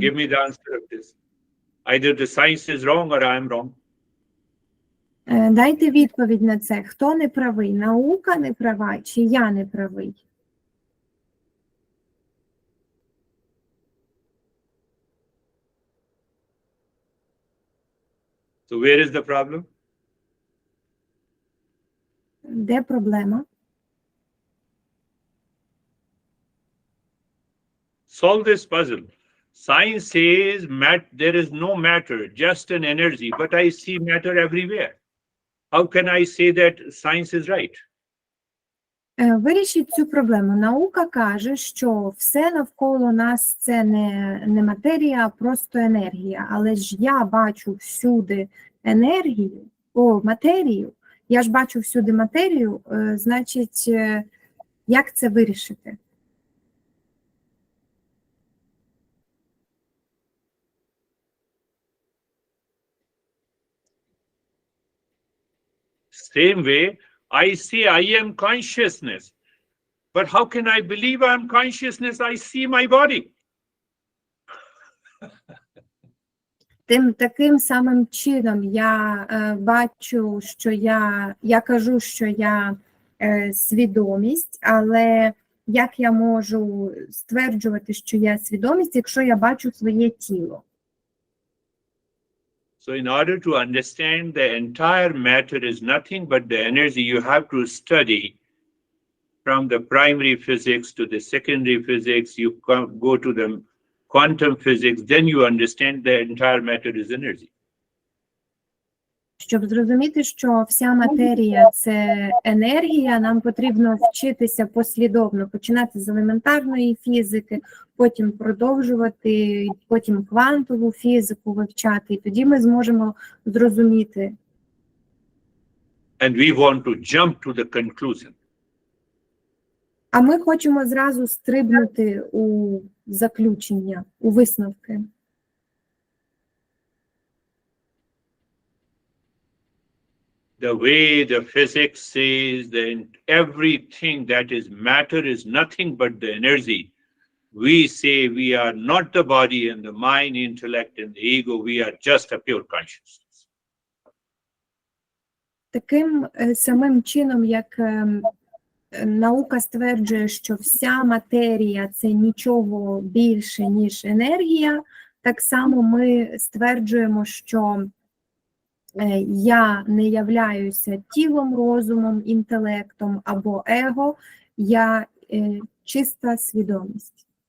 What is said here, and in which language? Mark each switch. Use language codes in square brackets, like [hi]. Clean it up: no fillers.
[en] Give me the answer of this. Either the science is wrong or I am wrong. [uk] Дайте відповідь на це. Хто не правий? Наука не права чи я не правий? [en] So where is the problem? [uk] Де проблема? [en] Solve this puzzle. Science says there is no matter, just an energy, but I see matter everywhere. How can I say that science is right? [uk] Вирішіть цю проблему. Наука каже, що все навколо нас це не матерія, а просто енергія. Але ж я бачу всюди матерію. Я ж бачу всюди матерію, значить, як це вирішити? [en] Same way, I say I am consciousness. But how can I believe I am consciousness? I see my body. [uk] Таким самим чином я бачу, що я кажу, що я свідомість, але як я можу стверджувати, що я свідомість, якщо я бачу своє тіло? [en] So in order to understand the entire matter is nothing but the energy, you have to study from the primary physics to the secondary physics, you go to the quantum physics, then you understand the entire matter is energy. [uk] Щоб зрозуміти, що вся матерія – це енергія, нам потрібно вчитися послідовно, починати з елементарної фізики, потім продовжувати, потім квантову фізику вивчати, і тоді ми зможемо зрозуміти. [en] And we want to jump to the conclusion. [uk] А ми хочемо зразу стрибнути у заключення, у висновки. [en] The way the physics says that everything that is matter is nothing but the energy. We say we are not the body and the mind, intellect and the ego. We are just a pure consciousness. [uk] Таким самим чином, як наука стверджує, що вся матерія – це нічого більше, ніж енергія, так само ми стверджуємо, що я не являюся тілом, розумом, інтелектом або его, я чиста свідомість.